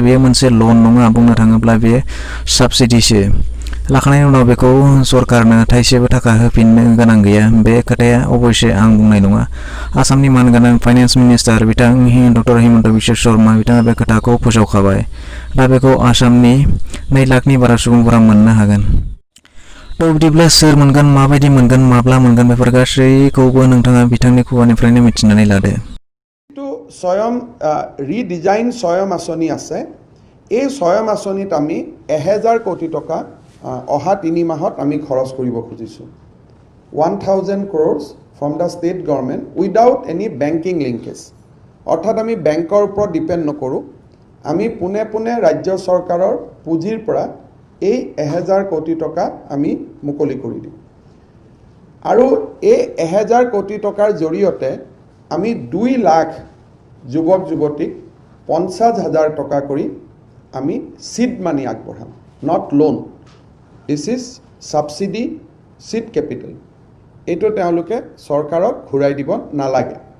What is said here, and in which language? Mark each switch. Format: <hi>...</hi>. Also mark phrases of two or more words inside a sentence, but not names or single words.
<brx>बेयो मोनसे लन नङा बुंनो थाङोब्ला बेयो साबसिडिसो लाखानायनि उनाव बेखौ सरकारनो थाइसेबो थाखा होफिननो गोनां गैया बे खोथाया अबयसे आं बुंनाय नङा आसामनि मानगोनां</brx> <en>finance minister</en> <brx>बिथां डक्टर हिमन्त बिश्व शर्मा बिथाङा बे खोथाखौ फोसावखाबाय दा बेखौ आसामनि 2 लाखनि बारा सुबुंफोरा मोननो हागोन थ' बिदिब्ला सोर मोनगोन माबायदि मोनगोन माब्ला मोनगोन बेफोर गासैखौबो नोंथाङा बिथांनि खुगानिफ्रायनो मिथिनानै लादो</brx> <as>স্বয়ং ৰিডিজাইন স্বয়ং আঁচনি আছে এই স্বয়ং আঁচনিত আমি 1000 কোটি টকা অহা 3 মাহত আমি খৰচ কৰিব খুজিছোঁ 1000</as> <en>crores from the state government without any banking linkage</en> <as>অৰ্থাৎ আমি বেংকৰ ওপৰত ডিপেন্ড নকৰোঁ আমি পুনে পুনে ৰাজ্য চৰকাৰৰ পুঁজিৰ পৰা এই 1000 কোটি টকা আমি মুকলি কৰি দিম আৰু এই 1000 কোটি টকাৰ জৰিয়তে আমি 2 লাখ যুৱক যুৱতীক 50,000 টকা কৰি আমি</as> <en>seed money</en> <as>আগবঢ়াম</as> <en>not loan this is subsidy seed capital</en> <as>এইটো তেওঁলোকে চৰকাৰক ঘূৰাই দিব নালাগে</as>